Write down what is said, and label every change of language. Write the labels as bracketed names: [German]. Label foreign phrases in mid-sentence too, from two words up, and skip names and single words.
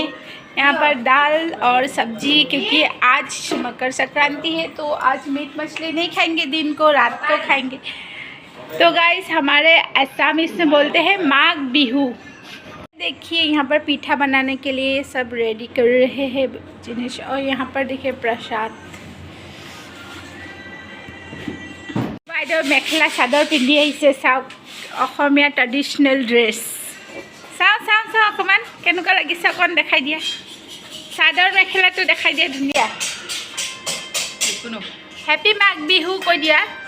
[Hindi] यहाँ पर दाल और सब्जी, क्योंकि आज मकर संक्रांति है तो आज मीट मछली नहीं खाएंगे, दिन को रात को खाएंगे। तो गाइस हमारे असमीज में बोलते हैं माघ बिहू। देखिए यहाँ पर पीठा बनाने के लिए सब रेडी कर रहे हैं जिनिस। और यहाँ पर देखिए प्रसाद। [Assamese] বাইদেউ মেখেলা চাদৰ পিন্ধি আহিছে। চাওক অসমীয়া [English] traditional dress. [Assamese] চাওঁ চাওঁ চাওঁ অকণমান কেনেকুৱা লাগিছে অকণ দেখাই দিয়া। চাদৰ মেখেলাটো দেখাই দিয়া ধুনীয়া। হেপী মাঘ বিহু কৈ দিয়া।